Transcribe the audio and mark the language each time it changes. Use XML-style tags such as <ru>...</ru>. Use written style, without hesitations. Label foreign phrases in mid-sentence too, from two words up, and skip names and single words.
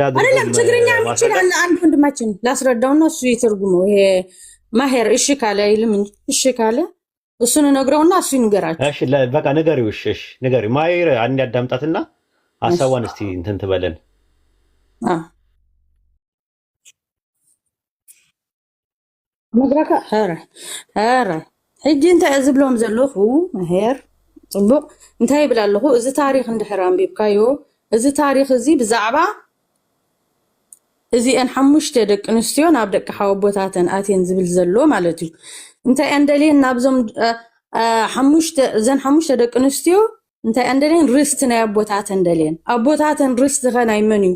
<am>አይደለም። ትግርኛ ይችላል አንድ ወንድማችን ላስረዳውና እሱ ይተርጉመው። ይሄ ማሄር እሺ ካለ አይልም እንጂ እሺ ካለ እሱን እነግረውና እሱ ይንገራችሁ። እሺ በቃ ንገሪው። እሺ ንገሪው። ማሄር አንድ ያዳምጣትና ሐሳቧን እስቲ እንትን ትበለን።</am> <ti>መግረካ ኧረ ሕጂ እንታይ ዝብሎም ዘለኹ ማሄር ፅቡቅ እንታይ ይብል ኣለኹ። እዚ ታሪክ እንድሕር አንቢብካዮ እዚ ታሪክ እዚ ብዛዕባ እዚአን 5 ደቂ ኣንስትዮ ናብ ደቂ ሓወቦታተን ኣትየን ዝብል ዘሎ ማለት እዩ። እንታይ እንደልየን ናብዞም እዘን 5 ደቂ ኣንስትዮ እንታይ እንደልየን ርስቲ ናይ ኣቦታተን እንደልየን። ኣቦታተን ርስቲ ኸ ናይ መን እዩ?</ti>